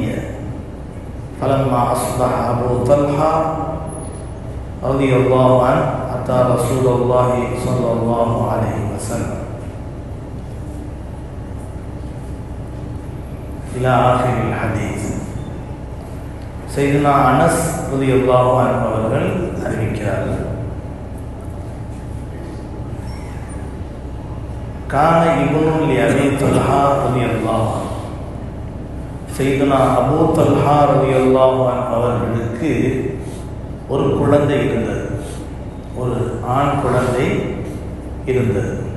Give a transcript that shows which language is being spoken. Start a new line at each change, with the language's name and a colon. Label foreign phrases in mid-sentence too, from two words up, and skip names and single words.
Arabic: فلما أصبح أبو طلحة رضي الله عنه أتى رسول الله صلى الله عليه وسلم إلى آخر الحديث.
Tamil: سيدنا அனஸ்
Arabic: رضي الله عنه
Tamil: அவர்கள் அறிவிக்கிறார்கள்,
Arabic: كان ابن لأبي طلحة رضي الله عنه, سيدنا أبو طلحة رضي الله عنه
Tamil: அவர்களுக்கு ஒரு குழந்தை இருந்தது, ஒரு ஆண் குழந்தை இருந்தது.